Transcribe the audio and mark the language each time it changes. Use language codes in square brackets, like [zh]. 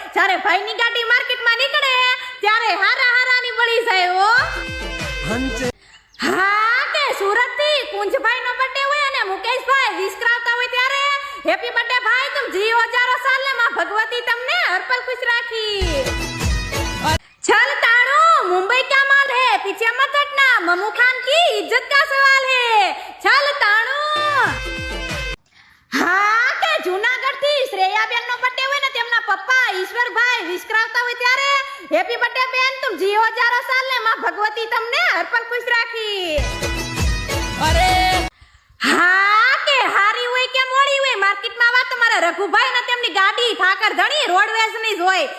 [gu] જ્યારે ભાઈની ગાડી માર્કેટમાં નીકળે ત્યારે હારા હારાની બળી જાય હો. હંચે હા કે સુરત થી કુંજભાઈ નો બર્થડે હોય અને મુકેશભાઈ વિસ્કરાવતા હોય ત્યારે હેપી બર્થડે ભાઈ, [hi] તુમ જીઓ હજારો સાલ [gu] ને માં ભગવતી તમને હર પલ ખુશ રાખી. [hi] चल ताड़ू, मुंबई का माल है, पीछे मत हटना, ममू खान की इज्जत का सवाल है. चल ताड़ू. [gu] હા કે જૂનાગઢ થી શ્રેયાબેન નો બર્થડે હોય ને તેમના પપ્પા ઈશ્વરભાઈ વિસ્કરાવતા હોય ત્યારે હેપી બર્થડે બેન, [hi] તુમ જીઓ હજારો સાલ [gu] ને માં ભગવતી તમને હર પલ ખુશ રાખી. અરે હા કે હારી હોય કે મોડી હોય માર્કેટમાં વાત તમારા રઘુભાઈ ને તેમની ગાડી ઠાકર ધણી રોડવેઝ ની જ હોય.